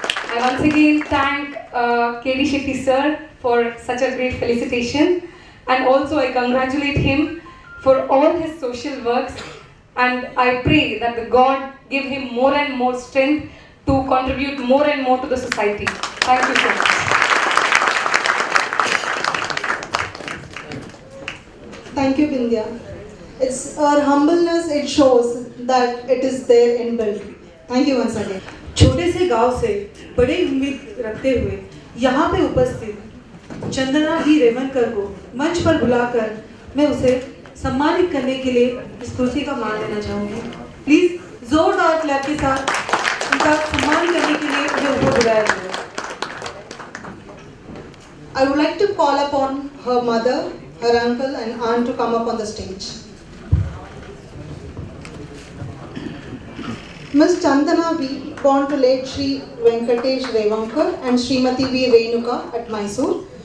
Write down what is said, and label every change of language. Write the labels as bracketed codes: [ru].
[en] I once again thank K.D. Shetty sir for such a great felicitation, and also I congratulate him for all his social works, and I pray that the God give him more and more strength to contribute more and more to the society. Thank you so much. Thank you, Bindya. It's our humbleness, it shows that it is there inbuilt. Thank you once again. [hi] छोटे से गांव से बड़े उम्मीद रखते हुए यहाँ पे उपस्थित चंदना भी रेवनकर को मंच पर बुलाकर मैं उसे सम्मानित करने के लिए इस कुर्सी का मान देना चाहूँगी. प्लीज जोरदार क्लैप के साथ उनका सम्मान करने के लिए उन्हें ऊपर बुलाया जाए. [en] I would like to call upon her mother, her uncle and aunt to come up on the stage. Ms. Chandana V, born to late Shri Venkatesh Revankar and Srimati V Renuka at Mysore.